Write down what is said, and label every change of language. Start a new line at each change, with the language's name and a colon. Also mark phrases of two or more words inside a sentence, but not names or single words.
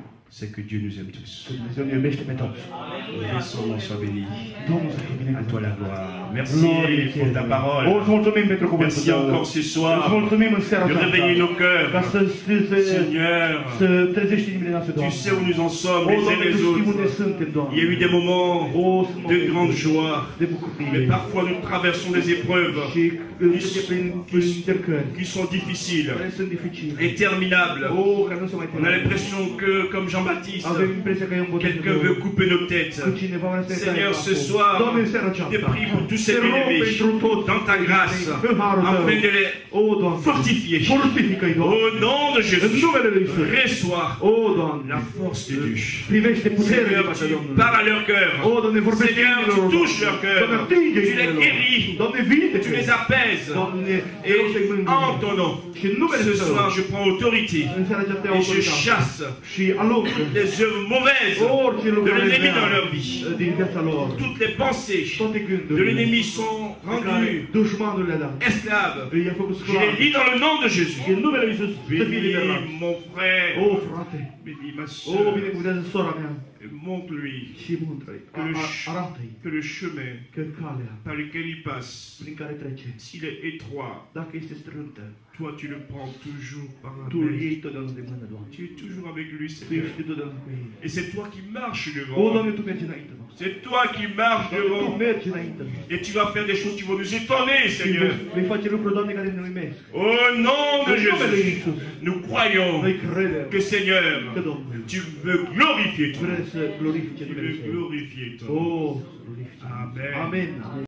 French: c'est que Dieu nous aime tous.
Romanian: Că Dumnezeu ne iubește pe toți.
French: Et son nom soit béni.
Romanian: Domnul să fie
French: À toi la
Romanian: binecuvântat.
French: gloire. Merci pour ta parole.
Romanian: Îți mulțumim pentru cuvântul
French: Merci
Romanian: tău.
French: encore ce
Romanian: Îți
French: soir
Romanian: mulțumim în seara
French: de réveiller
Romanian: aceasta.
French: nos cœurs.
Romanian: Ca
French: Seigneur,
Romanian: să trezești inimile noastre,
French: tu
Romanian: Doamne.
French: sais où nous en sommes
Romanian: O,
French: les uns
Romanian: Doamne,
French: les
Romanian: tu știi unde
French: autres.
Romanian: suntem, Doamne.
French: Il y a eu des moments
Romanian: O, sunt
French: de
Romanian: momente
French: grande joie,
Romanian: de bucurie.
French: mais parfois nous traversons des épreuves
Romanian: Și trece prin încercări
French: qui sont difficiles,
Romanian: care sunt dificile.
French: interminables.
Romanian: O, care nu se mai
French: On a
Romanian: termină.
French: l'impression que, comme Jean-Baptiste,
Romanian: Avem impresia că e un botez
French: quelqu'un veut couper nos têtes.
Romanian: că cineva vrea să ne taie
French: Seigneur, ce
Romanian: capul.
French: soir,
Romanian: Doamne, în seara
French: je te
Romanian: aceasta,
French: prie pour tous
Romanian: te
French: ces
Romanian: rog
French: bien-aimés
Romanian: pentru toți
French: dans ta grâce,
Romanian: în harul tău.
French: afin de les
Romanian: O, Doamne,
French: fortifier.
Romanian: fortifică-i, Doamne.
French: Au nom de
Romanian: În
French: Jésus,
Romanian: numele Lui Iisus.
French: reçois
Romanian: O, Doamne,
French: la force de Dieu.
Romanian: privește puterea din
French: Seigneur,
Romanian: partea
French: tu
Romanian: Domnului.
French: parles à leur cœur.
Romanian: O, Doamne, vorbește
French: Seigneur,
Romanian: inimilor
French: tu
Romanian: lor.
French: touches leur cœur.
Romanian: Doamne, atinge
French: Tu les
Romanian: inimile lor.
French: guéris.
Romanian: Doamne, vindecă.
French: Tu les apaises.
Romanian: Doamne, te
French: Et
Romanian: rog să-i mângâi.
French: en ton nom,
Romanian: Și în numele
French: ce
Romanian: Tău,
French: soir, je prends autorité
Romanian: în seara aceasta iau
French: et je
Romanian: autoritate.
French: chasse
Romanian: Și alung
French: les œuvres mauvaises
Romanian: orice
French: de
Romanian: lucrare
French: l'ennemi dans
Romanian: rea
French: leur vie.
Romanian: din viața lor.
French: Toutes les pensées
Romanian: Toate
French: de
Romanian: gândurile
French: l'ennemi sont
Romanian: pe care
French: rendues
Romanian: dușmanul le-a dat.
French: esclaves.
Romanian: I-a făcut
French: Je
Romanian: sclavi.
French: les lis dans le nom de Jésus.
Romanian: Și în numele Lui Iisus să fie
French: Bénis
Romanian: liberat.
French: mon frère,
Romanian: O, frate,
French: bénis ma
Romanian: o,
French: soeur,
Romanian: binecuvântează sora mea
French: montre-lui
Romanian: și muntră-i. Arată-i
French: que le chemin
Romanian: că calea
French: par lequel il passe,
Romanian: prin care trece,
French: s'il est étroit,
Romanian: dacă este strântă,
French: toi tu le prends toujours par la
Romanian: Tu îl
French: main.
Romanian: iei totdeauna de mână, Doamne.
French: Tu es toujours avec lui,
Romanian: Tu
French: Seigneur.
Romanian: ești totdeauna cu ei.
French: Et c'est toi qui marches
Romanian: O,
French: devant.
Romanian: Doamne, Tu mergi înainte noastră.
French: C'est toi qui marches
Romanian: Doamne, Tu
French: devant.
Romanian: mergi înainte noastră.
French: Et tu vas faire des choses qui vont nous étonner,
Romanian: Și
French: Seigneur.
Romanian: vei face lucruri, Doamne, care ne uimesc.
French: Au nom de
Romanian: În numele Lui
French: Jésus,
Romanian: Iisus,
French: nous croyons
Romanian: noi credem
French: que, Seigneur,
Romanian: că Domnul
French: tu veux glorifier ton nom.
Romanian: vrea să glorifice
French: Tu
Romanian: numele
French: veux
Romanian: Său.
French: glorifier ton
Romanian: O,
French: nom.
Romanian: glorifice.
French: Amen.
Romanian: Amen.